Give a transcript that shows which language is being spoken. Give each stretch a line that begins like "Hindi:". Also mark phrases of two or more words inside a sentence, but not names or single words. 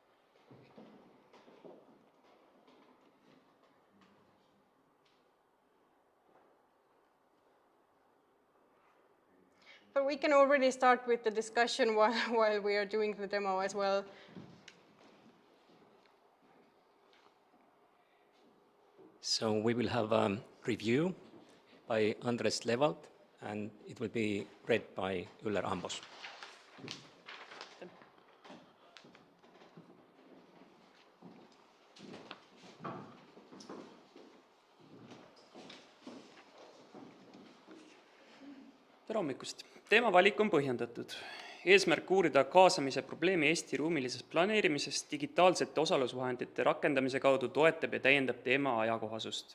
English: But we can already start with the discussion while we are doing the demo as well. So we will have a review by Andres Levalt, and it will be read by Uller Ambos.
Estonian: Tere hommikust! Teemavalik on põhjendatud. Eesmärk uurida kaasamise probleemi Eesti ruumilisest planeerimisest digitaalsete osalusvahendite rakendamise kaudu toetab ja täiendab teema ajakohasust.